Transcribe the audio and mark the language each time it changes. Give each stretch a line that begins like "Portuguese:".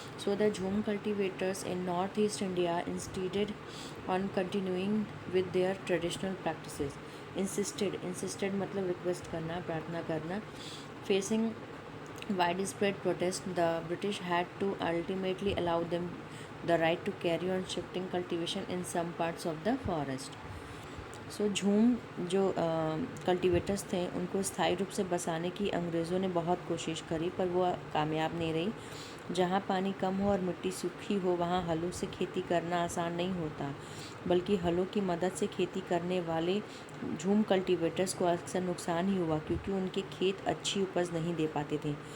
English: So the jhum cultivators in northeast India insisted on continuing with their traditional practices.
Hindi: Insisted मतलब request करना, प्रार्थना करना.
English: Facing widespread protest, the British had to ultimately allow them the right to carry on shifting cultivation in some parts of the forest.
Hindi: सो झूम जो cultivators थे उनको स्थायी रूप से बसाने की अंग्रेज़ों ने बहुत कोशिश करी, पर वो कामयाब नहीं रही. जहाँ पानी कम हो और मिट्टी सूखी हो वहाँ हलों से खेती करना आसान नहीं होता, बल्कि हलों की मदद से खेती करने वाले झूम कल्टीवेटर्स को अक्सर नुकसान ही हुआ, क्योंकि उनके खेत अच्छी उपज नहीं दे पाते थे.